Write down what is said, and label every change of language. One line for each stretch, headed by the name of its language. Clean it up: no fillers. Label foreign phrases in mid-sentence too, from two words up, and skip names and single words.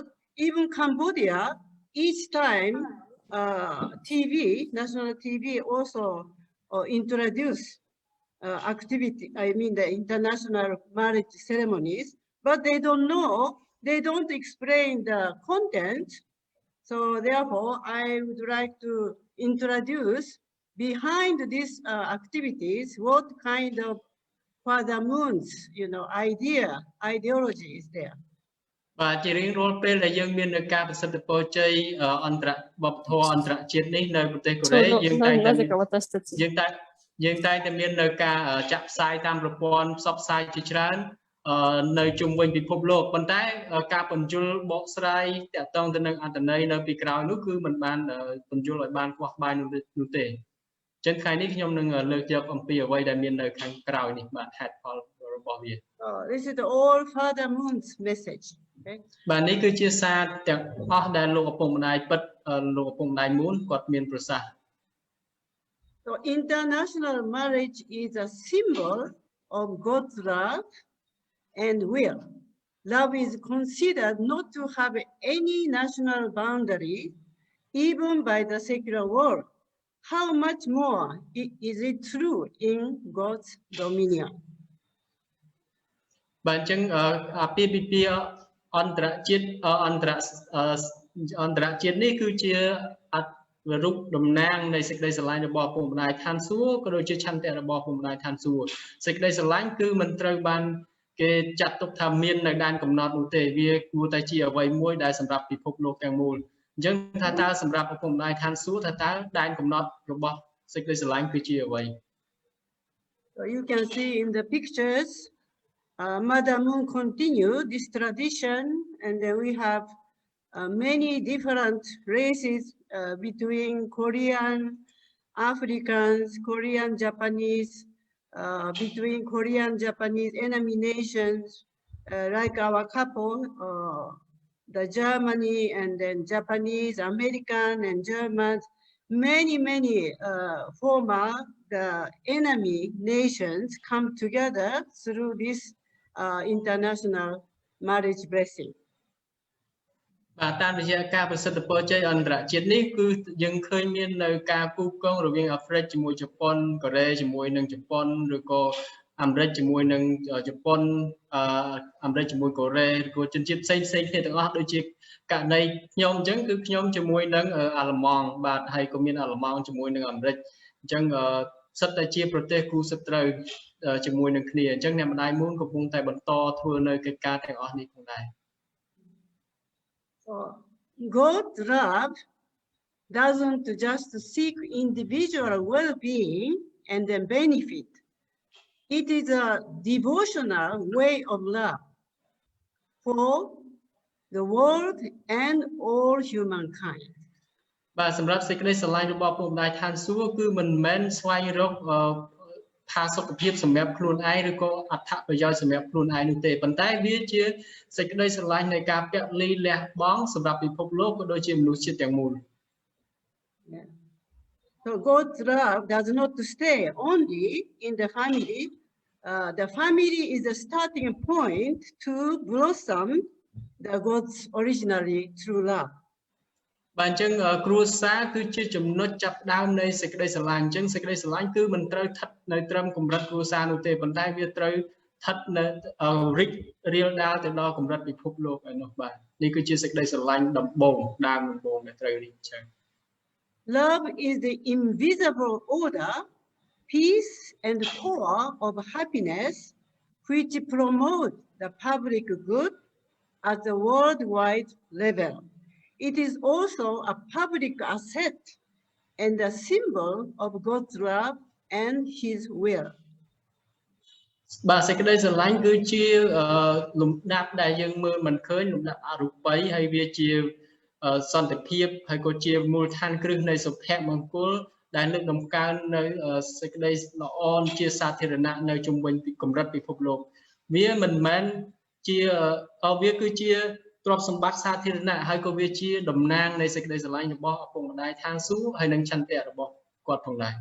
English: Even Cambodia, each time TV, national TV also introduce activity, I mean the international marriage ceremonies, but they don't know, they don't explain the content. So therefore, I would like to introduce behind these activities, what kind of Father Moon's, ideology is there.
Khmer: បាទជារៀងរាល់ពេលដែលយើងមាននៅការប្រសិទ្ធពរជ័យអន្តរវប្បធម៌អន្តរជាតិនេះនៅប្រទេសកូរ៉េយើងតែងតែមាននៅការចាក់ផ្សាយតាមប្រព័ន្ធផ្សព្វផ្សាយជាច្រើននៅជុំវិញពិភពលោកប៉ុន្តែការបញ្យលបកស្រាយតាក់ទងទៅនឹងអត្ថន័យនៅពីក្រោយនោះគឺមិនបានបញ្យលឲ្យបានខ្វះក្បាយនោះទេអញ្ចឹងថ្ងៃនេះខ្ញុំនឹងលើកយកអំពីអ្វីដែលមាននៅខាងក្រោយនេះបាទហេតុផលរបស់វា
English: This is the all Father Moon's message. Okay?
Khmer: បាទនេះគឺជាសារទាំងអស់ដែលលោកឪពុកម្ដាយពិតលោកឪពុកម្ដាយមូនគាត់មានប្រសាសន៍
English: So international marriage is a symbol of God's love and will. Love is considered not to have any national boundary, even by the secular world. How much more is it true in God's dominion?
Khmer: បាទអញ្ចឹងអាពាហ៍ពិពាហ៍អន្តរជាតិនេះគឺជារូបតំណាងនៃសេចក្តីស្រឡាញ់របស់ពុកម្ដាយឋានសួគ៌ក៏ដូចជាឆន្ទៈរបស់ពុកម្ដាយឋានសួគ៌សេចក្តីស្រឡាញ់គឺមិនត្រូវបានគេចាត់ទុកថាមាននៅដែនកំណត់នោះទេវាគួរតែជាអ្វីមួយដែលសម្រាប់ពិភពលោកទាំងមូលអញ្ចឹងថាតើសម្រាប់ពុកម្ដាយឋានសួគ៌ថាតើដែនកំណត់របស់សេចក្តីស្រឡាញ់គឺជាអ្វី
English: So you can see in the pictures Mother Moon continue this tradition, and then we have many different races between Korean, Africans, Korean, Japanese, between Korean, Japanese enemy nations, like our couple, the Germany and then Japanese, American and Germans, many former the enemy nations come together through this international marriage blessing.
Khmer: បាទតាមរយៈការប្រសិទ្ធពរជ័យអន្តរជាតិនេះគឺយើងឃើញមាននៅការគូកងរវាងអាហ្វ្រិកជាមួយជប៉ុ នកូរ៉េជាមួយនឹងជប៉ុនឬក៏អាមេរិកជាមួយនឹងជប៉ុនអាមេរិកជាមួយកូរ៉េឬក៏ជនជាតិផ្សេងគ្នាទាំងអស់ដូចជាករណីខ្ញុំអញ្ចឹងគឺខ្ញុំជាមួយនឹងអាល្លឺម៉ង់បាទហើយក៏មានអាល្លឺម៉ង់ជាមួយនឹងអាមេរិកអញ្ចឹងសិតតែជាប្រទេសគូសត្រូវជាមួយនឹងគ្នាអញ្ចឹងអ្នកម្ដាយមូនកំពុងតែបន្តធ្វើនៅកិច្ចការទាំងអស់នេះផងដែរ
English: So God's love doesn't just seek individual well-being and then benefit. It is a devotional way of love for the world and all humankind.
Khmer: បាទសម្រាប់សេចក្តីស្រឡាញ់របស់ពុកម្ដាយឋានសួគ៌គឺមិនមែនស្វែងរកផាសុខភាពសម្រាប់ខ្លួនឯងឬក៏អត្ថប្រយោជន៍សម្រាប់ខ្លួនឯងនោះទេប៉ុន្តែវាជាសេចក្តីស្រឡាញ់នៃការពលីលះបង់សម្រាប់ពិភពលោកក៏ដូចជាមនុស្សជាតិទាំងមូល
English: Yeah. So So God's love does not stay only in the family. The family is the starting point to blossom the God's originally true love.
Khmer: បាទអញ្ចឹងគ្រួសារគឺជាចំណុចចាប់ផ្ដើមនៃសេចក្តីស្រឡាញ់អញ្ចឹងសេចក្តីស្រឡាញ់គឺមិនត្រូវស្ថិតនៅត្រឹមកម្រិតគ្រួសារនោះទេប៉ុន្តែវាត្រូវស្ថិតនៅរីករាលដាលទៅដល់កម្រិតពិភពលោកឯនោះបាទនេះគឺជាសេចក្តីស្រឡាញ់ដំបូងដើមដំបូងដែលត្រូវរីកចម្រើន
English: Love is the invisible order, peace and core of happiness, which promote the public good at the worldwide level. It is also a public asset and a symbol of God's love and His will.
Khmer: បាទសេចក្តីស្រឡាញ់គឺជាលំដាប់ដែលយើងមើលមិនឃើញលំដាប់អរូបីហើយវាជាសន្តិភាពហើយក៏ជាមូលដ្ឋានគ្រឹះនៃសុភមង្គលដែលលើកដំកើងនៅសេចក្តីល្អជាសាធារណៈនៅជុំវិញកម្រិតពិភពលោកវាមិនមែនជាវាគឺជាទ្រព្យសម្បត្តិសាធារណៈហើយក៏វាជាតំណាងនៃសេចក្តីស្រឡាញ់របស់ឪពុកម្ដាយឋានសួគ៌ហើយនិងឆន្ទៈរបស់គាត់ផងដែរ